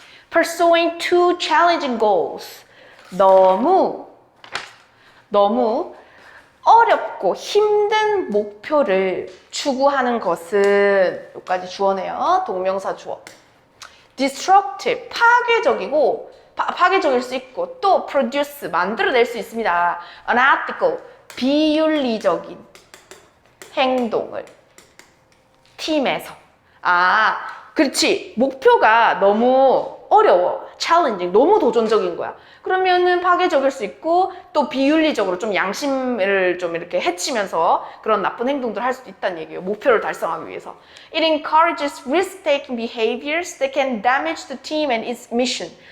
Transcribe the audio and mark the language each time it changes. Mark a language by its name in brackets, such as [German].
[English] Pursuing two challenging goals. [Korean] 너무 어렵고 힘든 목표를 추구하는 것은 여기까지 주어네요. 동명사 주어. Destructive, 파괴적일 수 있고 또 produce, 만들어낼 수 있습니다. Unethical, 비윤리적인 행동을 팀에서. 그렇지. 목표가 너무 어려워. challenging, 너무 도전적인 거야. 그러면은 파괴적일 수 있고 또 비윤리적으로 좀 양심을 좀 이렇게 해치면서 그런 나쁜 행동들을 할 수도 있다는 얘기예요. 목표를 달성하기 위해서. [English] It encourages risk-taking behaviors that can damage the team and its mission.